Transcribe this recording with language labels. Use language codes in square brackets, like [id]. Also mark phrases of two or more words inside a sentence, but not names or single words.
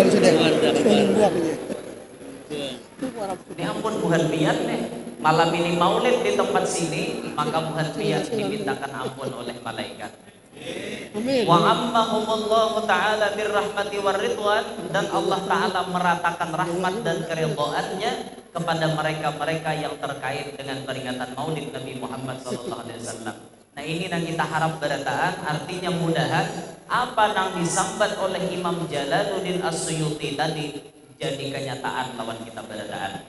[bjn] Ini ampun buhan pian nih. Malam ini maulid di tempat sini, maka buhan pian dimintakan ampun oleh malaikat. [ar] وعمهم الله تعالى بالرحمة والرضوان, [id] dan Allah Ta'ala meratakan rahmat dan keridhaannya kepada mereka-mereka yang terkait dengan peringatan maulid Nabi Muhammad SAW. [bjn] Nah ini yang kita harap berataan, artinya mudahan apa yang disambat oleh Imam Jalaluddin As-Suyuti tadi jadi kenyataan lawan kita berataan.